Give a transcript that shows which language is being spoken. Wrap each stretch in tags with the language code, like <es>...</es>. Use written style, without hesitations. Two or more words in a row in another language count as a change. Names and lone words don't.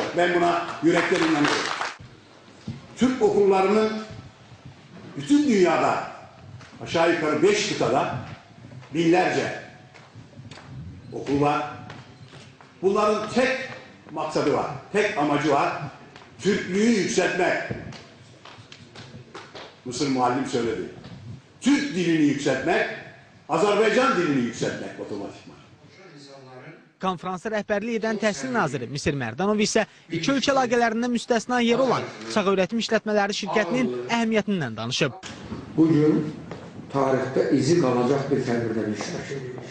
<tr>Ben buna yürekten inanıyorum. Türk okullarının bütün dünyada aşağı yukarı 5 kıtada binlerce okul var. Bunların tek maksadı var, tek amacı var. Türklüğü yükseltmek. Mısır muallim söyledi. Türk dilini yükseltmek, Azərbaycan dilini yükseltmek otomatikman.</tr> <az>Konferansa rəhbərlik edən Təhsil Naziri Misir Mərdanov isə iki ölkə əlaqələrində müstəsna yer olan Çağ Öyrətim İşlətmələri şirkətinin əhəmiyyətindən danışıb. Bugün tarixdə izi qalacaq bir tədbirdə iştirak edilir.</az>